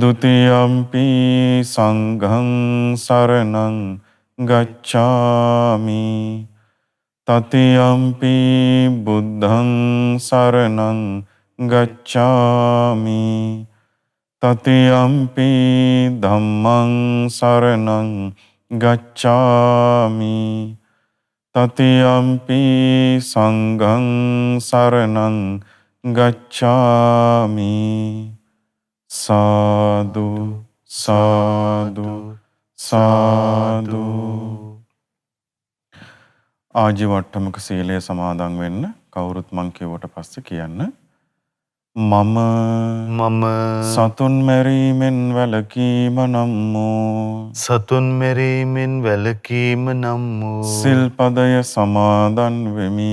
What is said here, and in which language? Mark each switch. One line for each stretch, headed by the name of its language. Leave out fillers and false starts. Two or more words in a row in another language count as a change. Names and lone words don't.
Pali: ුතියම්පි සංඝං සරණං ගච්ඡාමි තතියම්පි බුද්ධං සරණං ගච්ඡාමි තතියම්පි ධම්මං සරණං ගච්ඡාමි තතියම්පි සංඝං සරණං ගච්ඡාමි. සාදු සාදු සාදු.
Sinhala: ආජීවට්ටමක සීලය සමාදන් වෙන්න කවුරුත් මං කියවට පස්සේ කියන්න. මම සතුන් මැරීමෙන් වැළකීම නම් වූ සතුන් මැරීමෙන් වැළකීම නම් වූ සිල්පදය සමාදන් වෙමි.